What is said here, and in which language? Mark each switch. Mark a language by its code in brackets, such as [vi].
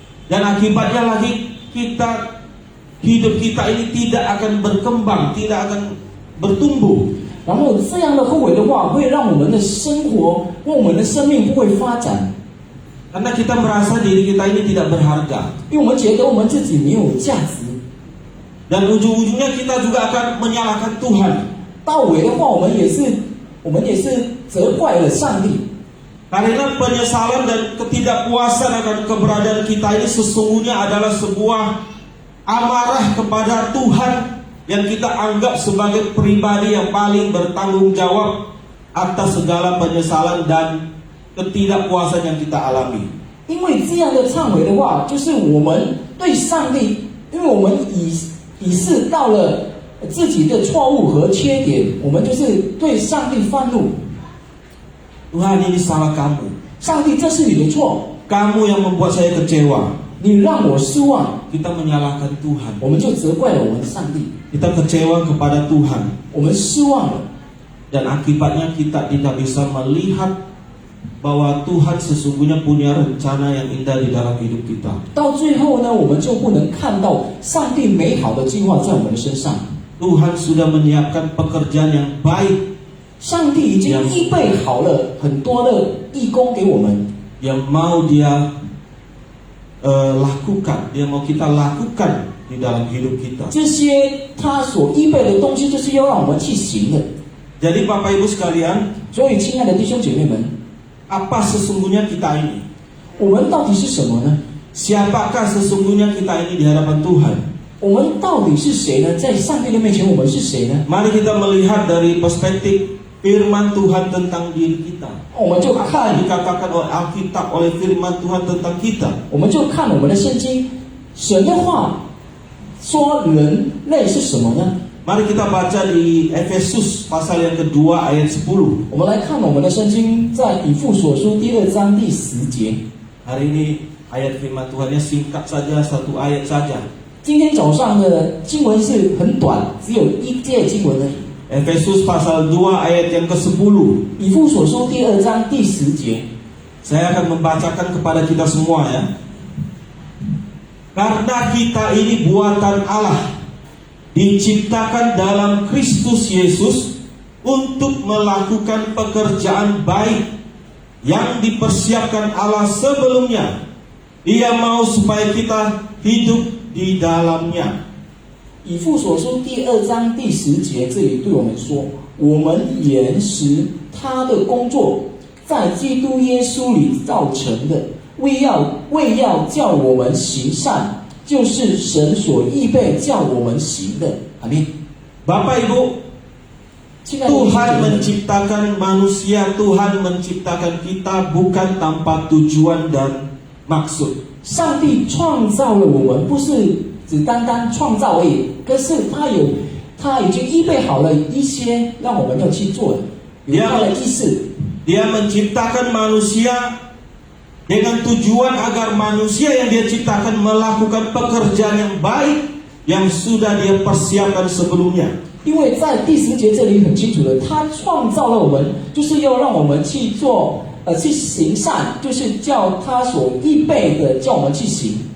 [id] Dan akibatnya lagi hidup kita ini tidak akan berkembang, tidak akan bertumbuh. [zh] 然后这样的后悔的话，会让我们的生活或我们的生命不会发展， [id] Karena kita merasa diri kita ini tidak berharga. [zh] 因为我们觉得我们自己没有价值。 [id] Dan ujung-ujungnya kita juga akan menyalahkan Tuhan. [zh] 到尾的话，我们也是责怪了上帝。 [id] Karena penyesalan dan ketidakpuasan akan keberadaan kita ini sesungguhnya adalah sebuah amarah kepada Tuhan yang kita anggap sebagai pribadi yang paling bertanggung jawab atas segala penyesalan dan ketidakpuasan yang kita alami. [zh] 因为这样的忏悔的话，就是我们对上帝，因为我们已识到了自己的错误和缺点，我们就是对上帝愤怒。 [id] Tuhan, ini salah kamu. [zh] 上帝，这是你的错， [id] Kamu yang membuat saya kecewa. [zh] 你让我失望， [id] Kita menyalahkan Tuhan. [zh] 我们就责怪了我们的上帝， [id] Kita kecewa kepada Tuhan. [zh] 我们失望了， [id] Dan akibatnya kita tidak bisa melihat bahwa Tuhan sesungguhnya punya rencana yang indah di dalam hidup kita. [zh] 到最后呢，我们就不能看到上帝美好的计划在我们的身上。 [id] Tuhan sudah menyiapkan pekerjaan yang baik [zh] 上帝已经预备好了很多的义工给我们， [id] yang mau Dia lakukan, Dia mau kita lakukan di dalam hidup kita. [zh] 这些他所预备的东西，就是要让我们去行的。 [id] Jadi Bapak Ibu sekalian, [zh] 所以，亲爱的弟兄姐妹们， [id] apa sesungguhnya kita ini? [zh] 我们到底是什么呢？ [id] Siapakah sesungguhnya kita ini di hadapan Tuhan? [zh] 我们到底是谁呢？在上帝的面前，我们是谁呢？ [id] Mari kita melihat dari perspektif firman Tuhan tentang diri kita. [zh] 我们就看， [id] Dikatakan oleh Alkitab, oleh firman Tuhan tentang kita. [zh] 我们就看我们的圣经，神的话说人类是什么呢？ [id] Mari kita baca di Efesus pasal yang kedua ayat 10. [zh] 我们来看我们的圣经，在以弗所书第2章第10节。 [id] Hari ini ayat firman Tuhannya singkat saja, satu ayat saja. [zh] 今天早上的经文是很短，只有一节经文而已。 [id] Efesus pasal 2 ayat yang ke-10. [zh] 以弗所书第2章第10节， [id] Saya akan membacakan kepada kita semua ya. Karena kita ini buatan Allah, diciptakan dalam Kristus Yesus untuk melakukan pekerjaan baik yang dipersiapkan Allah sebelumnya. Ia mau supaya kita hidup di dalamnya. [zh] 以弗所书第2章第10节，这里对我们说：我们原是他的工作，在基督耶稣里造成的，为要叫我们行善，就是神所预备叫我们行的。阿们。 [id] Bapak Ibu, [zh] 亲爱的弟兄姐 [id] Tuhan [zh] 妹们， [id] menciptakan manusia, Tuhan menciptakan kita bukan tanpa tujuan dan maksud. [zh] 上帝创造了我们，不是只单单创造而已，可是他已经预备好了一些让我们要去做的，有他的意思。 [id] Dia menciptakan manusia dengan tujuan agar manusia yang Dia ciptakan melakukan pekerjaan yang baik yang sudah Dia persiapkan sebelumnya. [zh] 因为在第10节这里很清楚的，他创造了我们，就是要让我们去做，去行善，就是叫他所预备的，叫我们去行。